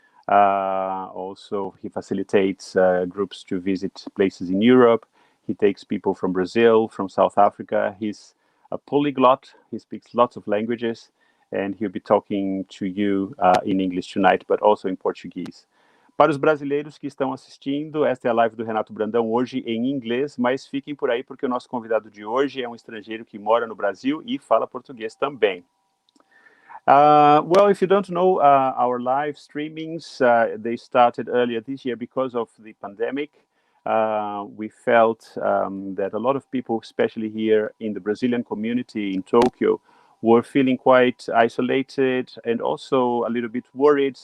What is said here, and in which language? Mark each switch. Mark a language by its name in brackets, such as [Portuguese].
[English] Also, he facilitates groups to visit places in Europe. He takes people from Brazil, from South Africa. He's a polyglot. He speaks lots of languages, and he'll be talking to you in English tonight, but also in Portuguese. [Portuguese] Para os brasileiros que estão assistindo, esta é a live do Renato Brandão, hoje em inglês, mas fiquem por aí porque o nosso convidado de hoje é um estrangeiro que mora no Brasil e fala português também. [English] Well, if you don't know, our live streamings, they started earlier this year because of the pandemic. We felt that a lot of people, especially here in the Brazilian community in Tokyo, were feeling quite isolated and also a little bit worried.